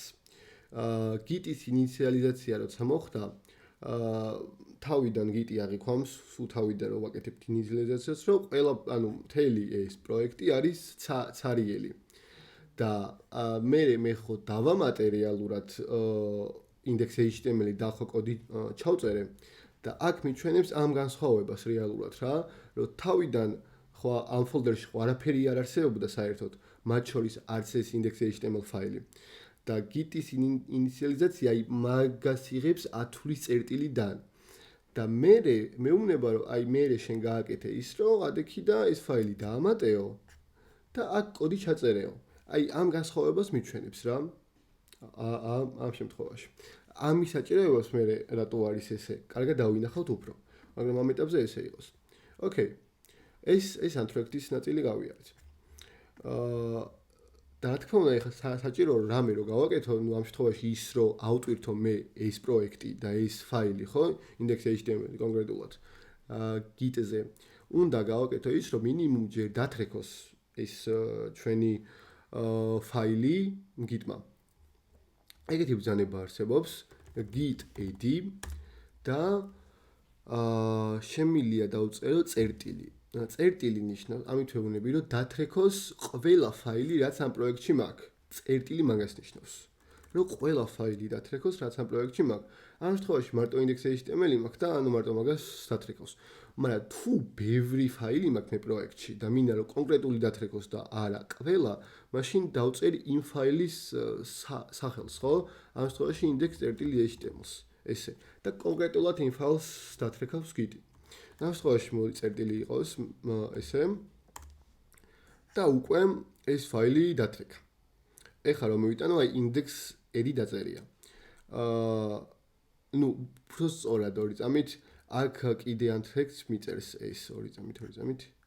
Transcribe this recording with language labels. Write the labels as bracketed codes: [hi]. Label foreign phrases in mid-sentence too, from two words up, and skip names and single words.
[ka] Git-ის ინიციალიზაცია როცა მოხდა, თავიდან Git-ი აღიქვამს, სულ თავიდან რომ ვაკეთებთ ინიციალიზაციას, რომ ყველა, ანუ მთელი ეს პროექტი არის ცარიელი. და მე ხო დავამატე რეალურად index.html-ი და ხო კოდი ჩავწერე და აქ მიჩვენებს ამ განსხვავებას რეალურად რა, რომ თავიდან ხო ამ ფოლდერში ხო არაფერი არ არსებობდა საერთოდ, მათ შორის არც ეს index.html ფაილი. და Git-ის ინიციალიზაცია მაგას იღებს 10-ლის წერტილიდან. და მეუბნება რომ აი მე შენ გააკეთე ის რომ ადექი და ეს ფაილი დაამატეო და აქ კოდი ჩაწერეო. აი ამ განსხვავებას მიჩვენებს რა. ამ შემთხვევაში. ამის საჭიროებას მე რატო არის ესე? კარგად დავინახავთ უფრო. მაგრამ ამ ეტაპზე ესე იყოს. ოკეი. ეს ანტროექტის ნაწილი გავიარეთ. და რა თქმა უნდა, ეხლა საჭირო რამე რო გავაკეთო, ნუ ამ შემთხვევაში ის რომ ავტვირთო მე ეს პროექტი და ეს ფაილი, ხო? index.html კონკრეტულად. Git-ზე უნდა გავაკეთო ის, რომ მინიმუმ ჯერ დათრეკოს ეს ჩვენი ფაილი Git-მა. ეგეთი ბრძანება არსებობს Git add და შემიძლია დავწერო წერტილი. წერტილი ნიშნავს, ამით ვეუბნები, რომ დათრეკოს ყველა ფაილი, რაც ამ პროექტში მაქვს. წერტილი მაგას ნიშნავს. რომ ყველა ფაილი დათრეკოს, რაც ამ პროექტში მაქვს. ამ შემთხვევაში მარტო index.html მაქვს და ანუ მარტო მაგას დათრეკოს. მაგრამ თუ ბევრი ფაილი მაქვს მე პროექტში და მინდა რომ კონკრეტული დათრეკოს და არა ყველა, მაშინ დავწერ იმ ფაილის სახელს, ხო? ამ შემთხვევაში index.html-ს. ესე. და კონკრეტულად იმ ფაილს დათრეკავს Git-ი. ამ შემთხვევაში მოდი წერტილი იყოს ესე და უკვე ეს ფაილი დათრეკა. ეხლა რომ მივიტანო აი index.ed დაწერია. ნუ სწორად ორი წამით აქ კიდე ანტრექს მიწერს ეს ორი წამით.